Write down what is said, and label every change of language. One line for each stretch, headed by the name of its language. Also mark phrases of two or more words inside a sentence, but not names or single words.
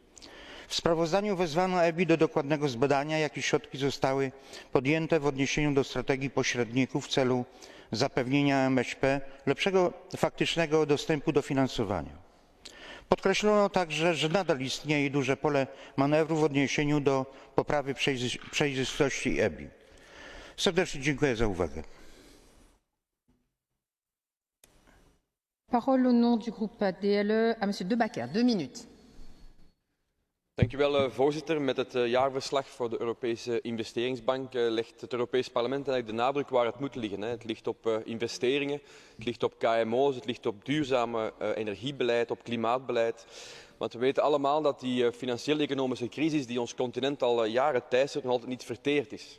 Polish: W sprawozdaniu wezwano EBI do dokładnego zbadania, jakie środki zostały podjęte w odniesieniu do strategii pośredników w celu zapewnienia MŚP lepszego faktycznego dostępu do finansowania. Podkreślono także, że nadal istnieje duże pole manewru w odniesieniu do poprawy przejrzystości EBI. Serdecznie dziękuję za uwagę.
French: Parole au nom du groupe DLE à Monsieur De Backer. 2 minutes.
Dutch: Dank u wel, voorzitter. Met het jaarverslag voor de Europese Investeringsbank legt het Europees Parlement eigenlijk de nadruk waar het moet liggen. Het ligt op investeringen, het ligt op KMO's, het ligt op duurzame energiebeleid, op klimaatbeleid. Want we weten allemaal dat die financieel-economische crisis die ons continent al jaren teistert nog altijd niet verteerd is.